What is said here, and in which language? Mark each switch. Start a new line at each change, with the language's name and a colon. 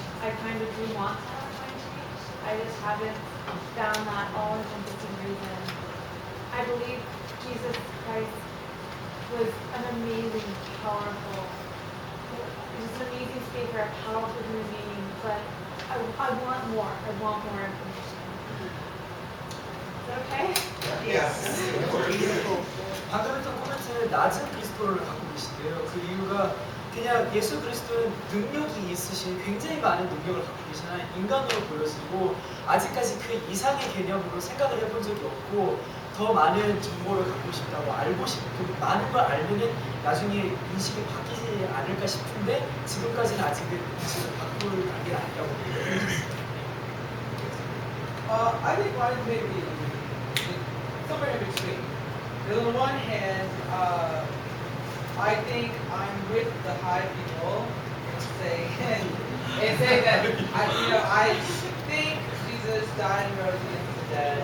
English: I kind of do want to have my mind changed. I just haven't found that all-encompassing reason. I believe Jesus Christ was an amazing, powerful, just an amazing speaker, a powerful human being, but I want more. I want more information. Is that okay? Yes. Of course.
Korean: 방금 했던 코멘트는 낮은 그리스도를 갖고 계신데요. 그 이유가 그냥 예수 그리스도는 능력이 있으신 굉장히 많은 능력을 갖고 계시나 인간으로 보여지고 아직까지 그 이상의 개념으로 생각을 해본 적이 없고 더 많은 정보를 갖고 싶다고 알고 싶고 많은 걸 알면은 나중에 인식이 바뀌지 않을까 싶은데 지금까지는 아직은 인식을 바꿀 단계가 아니라고 보여요.
English: I think mine may be somewhere in between. On the one hand, I think I'm with the high people and say that I think Jesus died and rose again from the dead.